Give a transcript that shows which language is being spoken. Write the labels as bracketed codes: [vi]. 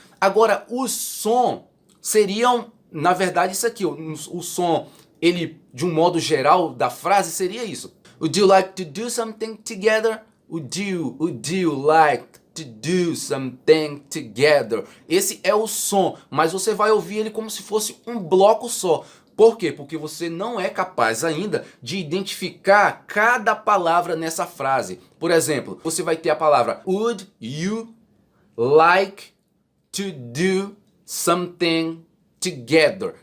[pt] Agora, o som seriam, na verdade, isso aqui. O som, ele, de um modo geral da frase, seria isso. [en] Would you like to do something together? Would you like to do something together? [pt] Esse é o som, mas você vai ouvir ele como se fosse um bloco só. Por quê? Porque você não é capaz ainda de identificar cada palavra nessa frase. Por exemplo, você vai ter a palavra [en] Would you like to do something together?